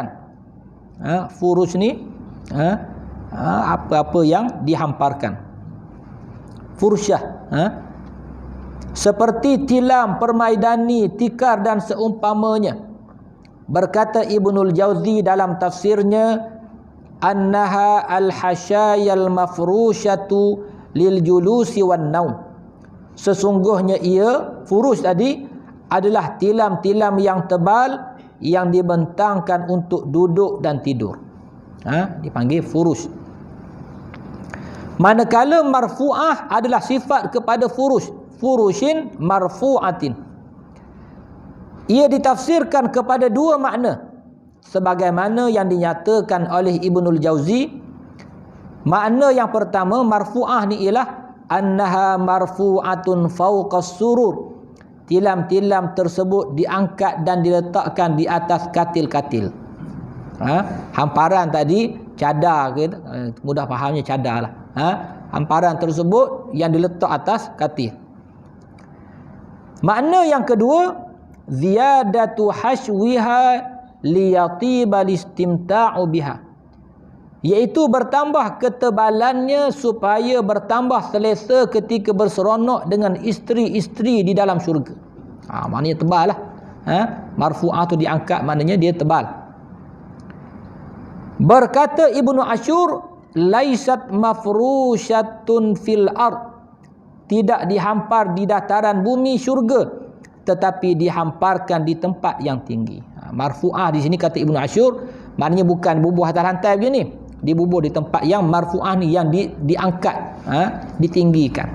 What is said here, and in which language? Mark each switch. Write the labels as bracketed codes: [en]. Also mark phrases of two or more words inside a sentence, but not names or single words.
[ms] Furush ni apa-apa yang dihamparkan. Fursyah, seperti tilam, permaidani, tikar dan seumpamanya. Berkata Ibnul Jauzi dalam tafsirnya, [ar] أنها الحشايا المفروشة للجلوس والنوم. [ms] Sesungguhnya ia, furush tadi, adalah tilam-tilam yang tebal yang dibentangkan untuk duduk dan tidur. Dipanggil furush. Manakala marfu'ah adalah sifat kepada furush, [ar] فرشٍ مرفوعةٍ. [ms] Ia ditafsirkan kepada dua makna, sebagaimana yang dinyatakan oleh Ibnul Jauzi. Makna yang pertama, marfu'ah ni ialah [ar] أنها مرفوعة فوق السرر. [ms] Tilam-tilam tersebut diangkat dan diletakkan di atas katil-katil. Hamparan tadi cadar, mudah fahamnya cadar lah. Hamparan tersebut yang diletak atas katil. Makna yang kedua, [ar] زيادة حشوها ليطيب الاستمتاع بها. [ms] iaitu bertambah ketebalannya supaya bertambah selesa ketika berseronok dengan isteri-isteri di dalam syurga. Maknanya tebal lah. Marfu'ah tu diangkat, maknanya dia tebal. Berkata Ibnu Asyur, [ar] ليست مفروشة في الأرض, [ms] tidak dihampar di dataran bumi syurga, tetapi dihamparkan di tempat yang tinggi. Marfu'ah di sini kata Ibnu Asyur, maknanya bukan bubuh atas lantai macam ni, dibubuh di tempat yang marfu'ah ni, yang diangkat, ditinggikan.